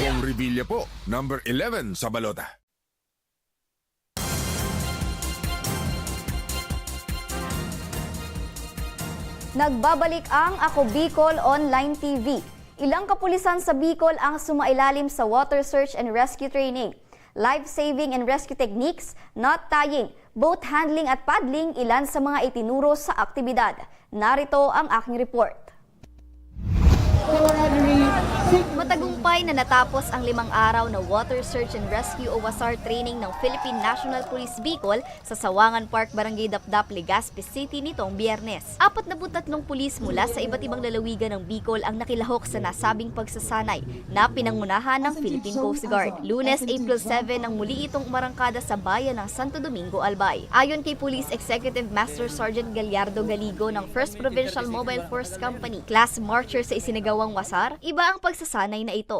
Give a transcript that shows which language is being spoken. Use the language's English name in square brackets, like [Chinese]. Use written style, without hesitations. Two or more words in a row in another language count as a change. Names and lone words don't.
[Filipino] Bong Revilla po, number 11 sa balota. Nagbabalik ang Ako Bicol Online TV. Ilang kapulisan sa Bicol ang sumailalim sa [English] water search and rescue training. Life-saving and rescue techniques, knot tying, boat handling at paddling [Filipino] ilan sa mga itinuro sa aktibidad. Narito ang aking report. Matagumpay na natapos ang 5 araw na Water Search and Rescue o WASAR training ng Philippine National Police Bicol sa Sawangan Park, Barangay Dapdap, Legazpi City nitong Biyernes. 43 pulis mula sa iba't ibang lalawigan ng Bicol ang nakilahok sa nasabing pagsasanay na pinangunahan ng Philippine Coast Guard. Lunes, April 7 nang muli itong umarangkada sa bayan ng Santo Domingo, Albay. Ayon kay Police Executive Master Sergeant Gallardo Galigo ng 1st Provincial Mobile Force Company, class marcher sa isinagawang WASAR, iba ang pagsasanay na ito.